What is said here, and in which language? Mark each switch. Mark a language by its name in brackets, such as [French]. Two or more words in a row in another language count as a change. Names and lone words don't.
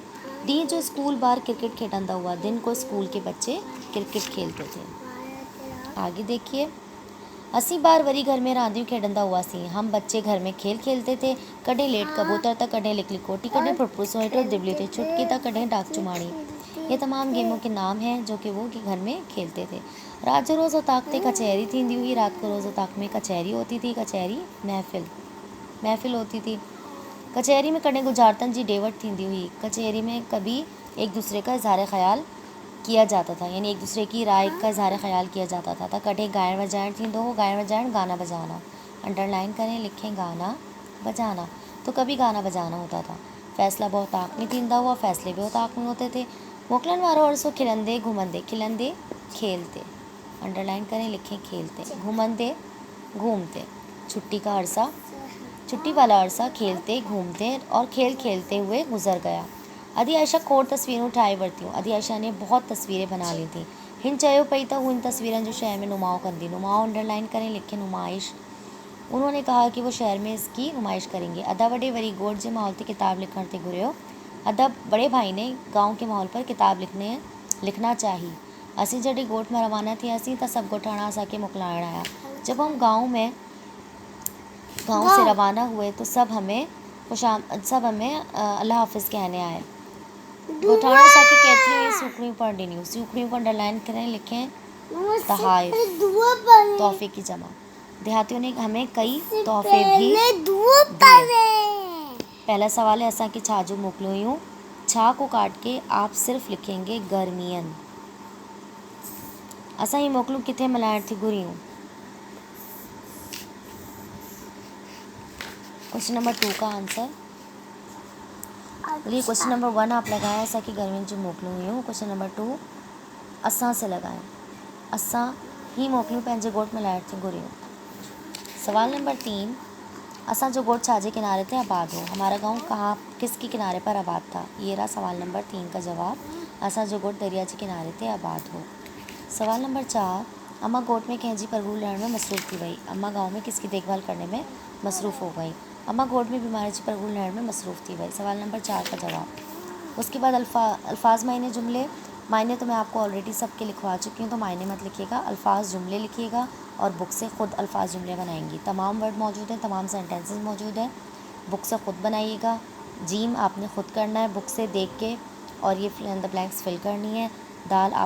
[Sindhi] डी जो स्कूल बार क्रिकेट खेलता हुआ, [Urdu] دن کو اسکول کے بچے کرکٹ کھیلتے تھے. آگے دیکھیے. [Sindhi] असी बार वरी घर में रांदियूं खेॾंदा हुआसीं। [Urdu] ہم بچے گھر میں کھیل کھیلتے تھے. [Sindhi] कॾहिं लेट कबूतर त कॾहिं लिकली कोटी, कॾहिं फुटफुट सोइटो, दिबली ते चुटकी त कॾहिं डाक चुमाड़ी। [Urdu] یہ تمام گیموں کے نام ہیں جو کہ وہ گھر میں کھیلتے تھے. [Sindhi] रात जो रोज़ औताक ते कचहरी थींदी हुई। [Urdu] رات کو روز اوطاق میں کچہری ہوتی تھی. کچہری محفل ہوتی تھی. [Sindhi] कचहरी में कॾहिं गुजारतन जी डेवट थींदी हुई। [Urdu] کچہری میں کبھی ایک دوسرے کا اظہار خیال کیا جاتا تھا، یعنی ایک دوسرے کی رائے کا اظہار خیال کیا جاتا تھا. [Sindhi] त कॾहिं ॻाइण वॼाइण थींदो हो। ॻाइण वॼाइण [Urdu] گانا بجانا. انڈرلائن کریں، لکھیں گانا بجانا۔ تو کبھی گانا بجانا ہوتا تھا. [Sindhi] फ़ैसला बहुत ताक़ में थींदा हुआ, [Urdu] فیصلے بہت طاق میں ہوتے تھے. [Sindhi] मोकिलण वारो अरसो खिलंदे घुमंदे, खिलंदे खेलते। [Urdu] انڈرلائن کریں، لکھیں کھیلتے. گھومندے گھومتے. چھٹی کا عرصہ، چھٹی والا عرصہ کھیلتے گھومتے اور کھیل کھیلتے ہوئے گزر گیا. [Sindhi] अदी आयशा खोड़ तस्वीरूं ठाहे वरितियूं। [Urdu] ادی عائشہ نے بہت تصویریں بنا لی تھی. [Sindhi] हिन चयो पई त हू इन तस्वीरनि जो शहर में नुमाओ कंदी। [Urdu] نماءُ انڈرلائن کریں، لکھیں نمائش۔ انہوں نے کہا کہ وہ شہر میں اس کی نمائش کریں گے. [Sindhi] अदा वॾे वरी ॻोठ जे माहौल ते किताब लिखण ते घुरियो। [Urdu] ادا بڑے بھائی نے گاؤں کے ماحول پر کتاب لکھنا چاہیے. [Sindhi] असीं जॾहिं ॻोठ में रवाना थियासीं त सभु ॻोठाणा असांखे मोकिलाइण आया। [Urdu] جب ہم گاؤں سے روانہ ہوئے تو سب ہمیں اللہ حافظ کہنے آئے. [Sindhi] ॻोठाणा असांखे केतिरियूं ई सूखड़ियूं पढ़ ॾिनियूं। [Urdu] سوکھڑیوں کو انڈرلائن کریں، لکھیں تحائف، تحفے کی جمع. دیہاتیوں نے ہمیں کئی تحفے بھی دیے. پہلا سوال ہے, [Sindhi] असांखे छा जो मोकिलियूं हुयूं। [Urdu] چھا کو کاٹ کے آپ صرف لکھیں گے گرمین. [Sindhi] असां ही मोकिलूं किथे मिलाइण थी घुरियूं। [English] question number [Urdu] 2 کا آنسر. چلیے [English] question number [Urdu] 1 آپ لگائیں, [Sindhi] असांखे गर्मियुनि जो मोकिलियूं हुयूं। [English] question number [Urdu] 2 اسان سے لگائیں. [Sindhi] असां ही मोकिलियूं पंहिंजे ॻोठ में मिलाइण थी घुरियूं। सवाल नंबर 3, असांजो ॻोठ छाजे किनारे ते आबाद हो। [Urdu] ہمارا گاؤں کہاں کس کے کنارے پر آباد تھا. یہ رہا سوال نمبر 3 کا جواب. [Sindhi] असांजो ॻोठ दरिया जे किनारे ते आबाद हो। सवाल नंबर 4, अम्मा ॻोठ में कंहिंजी परवरिश लहण में मसरूफ़ थी वई। [Urdu] اماں گاؤں میں کس کی دیکھ بھال کرنے میں مصروف ہو گئی. [Sindhi] अम्मा ॻोठ में बीमारी जी परवरिश लहण में मसरूफ़ थी वई। [Urdu] سوال نمبر 4 کا جواب. اس کے بعد الفاظ معانی جملے۔ معانی تو میں آپ کو آلریڈی سب کے لکھوا چکی ہوں، تو معانی مت لکھیے گا، الفاظ جملے لکھیے گا اور بک سے خود الفاظ جملے بنائیں گی. تمام ورڈ موجود ہیں، تمام سینٹینسز موجود ہیں. بک سے خود بنائیے گا. جیم آپ نے خود کرنا ہے بک سے دیکھ کے، اور یہ [English] fill in the blanks fill [Urdu] کرنی ہے.